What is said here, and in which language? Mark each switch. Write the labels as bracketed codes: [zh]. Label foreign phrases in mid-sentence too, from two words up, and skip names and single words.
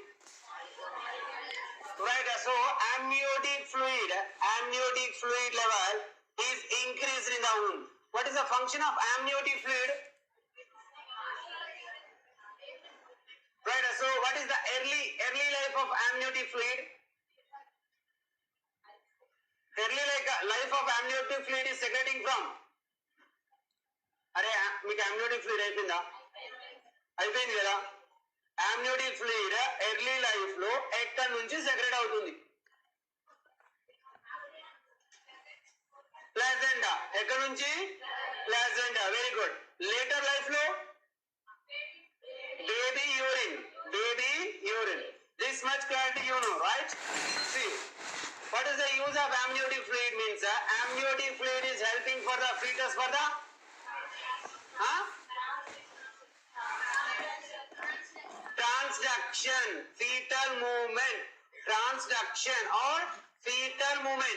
[en] Right, so amniotic fluid level is increased in the womb. What is the function of amniotic fluid? Right, so what is the early life of amniotic fluid? Early life of amniotic fluid is secreting from. [te] అరే మీకు [en] amniotic fluid [te] అయిపోయింది కదా. [en] amniotic fluid early life [te] లో ఎక్కడి నుంచి సెక్రెట్ అవుతుంది? ప్లాజెంటా. ఎక్కడి నుంచి? [en] ప్లాజెంటా. very good. later life లో baby urine. This much clarity you know, right? See, what is the use of amniotic fluid means? Amniotic fluid is helping for the fetus for the transduction, fetal movement, transduction or fetal movement.